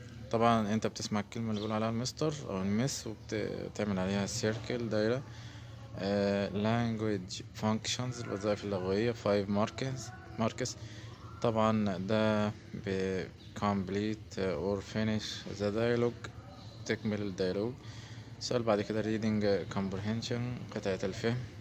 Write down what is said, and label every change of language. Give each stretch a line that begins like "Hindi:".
Arabic: طبعا انت بتسمع الكلمة اللي بيقول عليها المستر او المس وبتعمل عليها سيركل دايرة.
English: language functions
Arabic: الوظائف اللغوية
English: 5 marks.
Arabic: طبعا ده
English: complete or finish the dialogue
Arabic: تكمل الديالوج. السؤال بعد كده
English: reading comprehension
Arabic: قطعة الفهم.